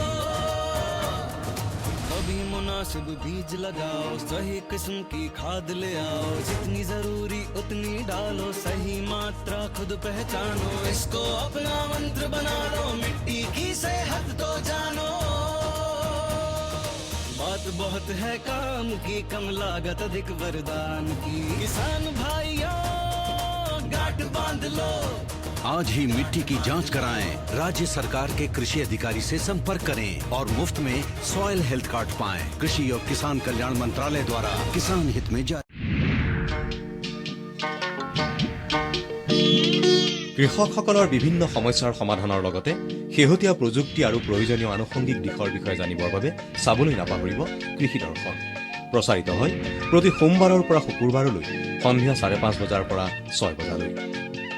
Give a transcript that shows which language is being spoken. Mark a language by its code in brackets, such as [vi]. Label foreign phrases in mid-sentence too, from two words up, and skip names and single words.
[hi] कभी मुनासिब बीज लगाओ सही किस्म की खाद ले आओ जितनी जरूरी उतनी डालो सही मात्रा खुद पहचानो इसको अपना मंत्र बना लो मिट्टी की सेहत को जानो बात बहुत है काम की कम लागत अधिक वरदान की किसान भाइयों गांठ बांध लो आज ही मिट्टी की जांच कराएं राज्य सरकार के कृषि अधिकारी से संपर्क करें और मुफ्त में [en] soil health card [hi] पाएं कृषि और किसान कल्याण मंत्रालय द्वारा किसान हित में जारी [as] কৃষকসকলৰ বিভিন্ন সমস্যাৰ সমাধানৰ লগতে শেহতীয়া প্ৰযুক্তি আৰু প্ৰয়োজনীয় আনুষংগিক দিশৰ বিষয়ে জানিবৰ বাবে চাবলৈ নাপাহৰিব কৃষি দৰ্শন প্ৰচাৰিত হয় প্ৰতি সোমবাৰৰ পৰা শুকুৰবাৰলৈ সন্ধিয়া 5:30 বজাৰ পৰা 6 বজালৈ